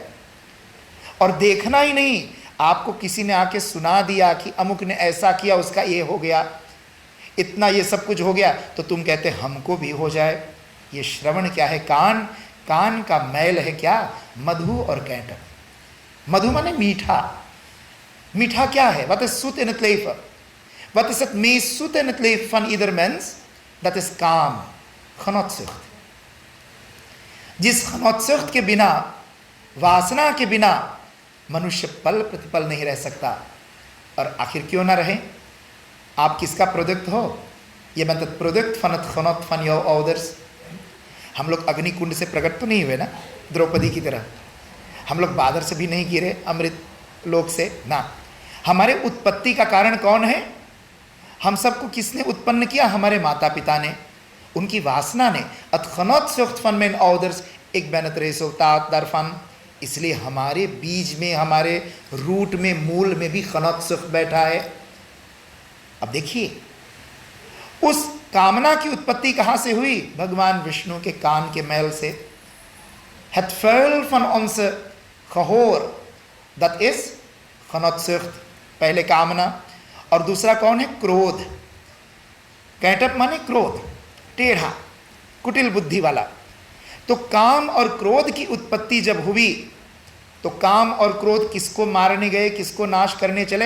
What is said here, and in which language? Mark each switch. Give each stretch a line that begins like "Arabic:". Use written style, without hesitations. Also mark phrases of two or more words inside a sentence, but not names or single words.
Hindi: और देखना ही नहीं, आपको किसी ने आके सुना दिया कि अमुक ने ऐसा किया, उसका ये हो गया, इतना ये सब कुछ हो गया, तो तुम कहते हमको भी हो जाए। ये श्रवण क्या है? कान, कान का मैल है क्या? मधु और कैटभ। मधु माने मीठा। मीठा क्या है?
Dutch: Wat is zoet in het leven? Wat is het meest zoet in het leven van ieder mens? Dat is
Hindi: काम, genotzucht। जिस genotzucht के बिना, वासना के बिना मनुष्य पल प्रतिपल नहीं रह सकता। और आखिर क्यों ना रहे? आप किसका प्रोडक्ट हो? ये मतलब प्रोडक्ट
Dutch: van het genot van jouw ouders।
Hindi: हम लोग अग्निकुंड से प्रकट तो नहीं हुए ना, द्रौपदी की तरह। हम लोग बादर से भी नहीं गिरे, अमृत लोक से ना। हमारे उत्पत्ति का कारण कौन है? हम सबको किसने उत्पन्न किया? हमारे माता पिता ने, उनकी वासना ने।
Dutch: Het genotzucht van mijn ouders, ik ben het resultaat daarvan।
Hindi: इसलिए हमारे बीज में, हमारे रूट में, मूल में भी genotzucht बैठा है। अब देखिए उस कामना की उत्पत्ति कहाँ से हुई? भगवान विष्णु के कान के मैल से।
Dutch: Het vuil van onze gehoor, dat is genotzucht।
Hindi: पहले कामना, और दूसरा कौन है? क्रोध। कैटभ माने क्रोध, टेढ़ा, कुटिल बुद्धि वाला। तो काम और क्रोध की उत्पत्ति जब हुई, तो काम और क्रोध किसको मारने गए, किसको नाश करने चले?